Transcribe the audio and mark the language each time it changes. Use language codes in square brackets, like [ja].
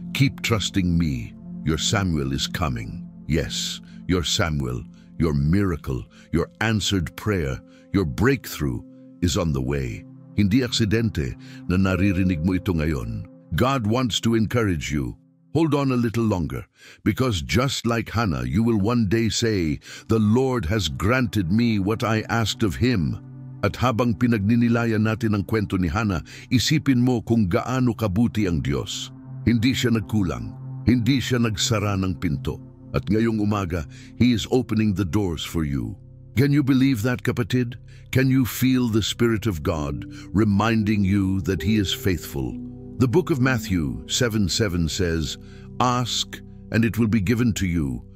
[en] Keep trusting me. Your Samuel is coming. Yes, your Samuel, your miracle, your answered prayer, your breakthrough is on the way. [tl] Hindi aksidente na naririnig mo ito ngayon. [en] God wants to encourage you. Hold on a little longer, because just like Hannah, you will one day say, the Lord has granted me what I asked of Him. [tl] At habang pinagninilayan natin ang kwento ni Hannah, isipin mo kung gaano kabuti ang Diyos. Hindi siya nagkulang, hindi siya nagsara ng pinto. At ngayong umaga, [en] He is opening the doors for you. Can you believe that, kapatid? Can you feel the Spirit of God reminding you that He is faithful? The book of Matthew 7:7 says, "Ask, and it will be given to you.